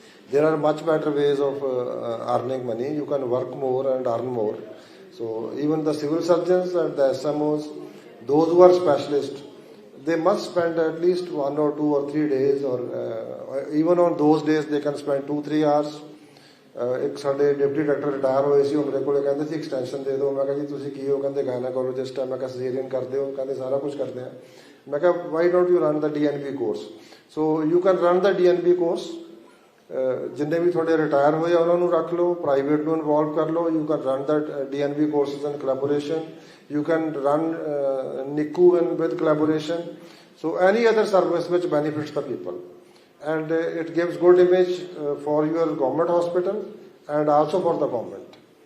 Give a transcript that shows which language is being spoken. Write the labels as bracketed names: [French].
[English] There are much better ways of earning money. You can work more and earn more. So even the civil surgeons and the SMOs, those who are specialists, they must spend at least 1 or 2 or 3 days, or even on those days they can spend 2-3 hours [Punjabi] ਇੱਕ ਸਾਡੇ deputy director retire ਹੋਏ ਸੀ, ਉਹ ਮੇਰੇ ਕੋਲ ਕਹਿੰਦੇ ਸੀ extension ਦੇ ਦਿਓ। ਮੈਂ ਕਿਹਾ ਜੀ ਤੁਸੀਂ ਕੀ ਹੋ? ਕਹਿੰਦੇ ਗਾਇਨਾਕੋਲੋਜਿਸਟ ਹੈ। ਮੈਂ ਕਿਹਾ ਸਿਜ਼ੇਰੀਅਨ ਕਰਦੇ ਹੋ? ਕਹਿੰਦੇ ਸਾਰਾ ਕੁਝ ਕਰਦੇ ਆ। ਮੈਂ ਕਿਹਾ [English] Why don't you run the DNB course? So you can run the DNB course. [Punjabi] ਜਿੰਨੇ ਵੀ ਤੁਹਾਡੇ ਰਿਟਾਇਰ ਹੋਏ ਆ ਉਹਨਾਂ ਨੂੰ ਰੱਖ ਲਓ, ਪ੍ਰਾਈਵੇਟ ਨੂੰ ਇਨਵੋਲਵ ਕਰ ਲਓ। [English] You can run the DNB courses in collaboration. You can run NICU with collaboration. So any other service which benefits the people, and it gives good image for your government hospital and also for the government.